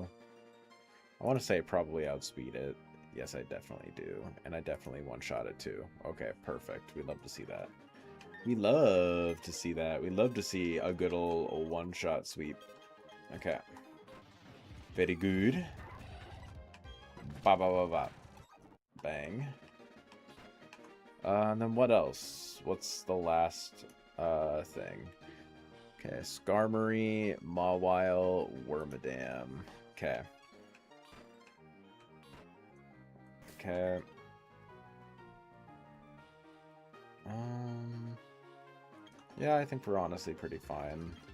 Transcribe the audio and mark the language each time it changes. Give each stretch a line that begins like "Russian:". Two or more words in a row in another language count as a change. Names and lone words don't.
English: I want to say probably outspeed it. Yes, I definitely do. And I definitely one-shot it too. Okay, perfect. We love to see that. We love to see that. We love to see a good old one-shot sweep. Okay. Very good. Ba ba ba ba. Bang. And then what else? What's the last thing? Okay, Skarmory, Mawile, Wormadam. Okay. Okay. Yeah, I think we're honestly pretty fine.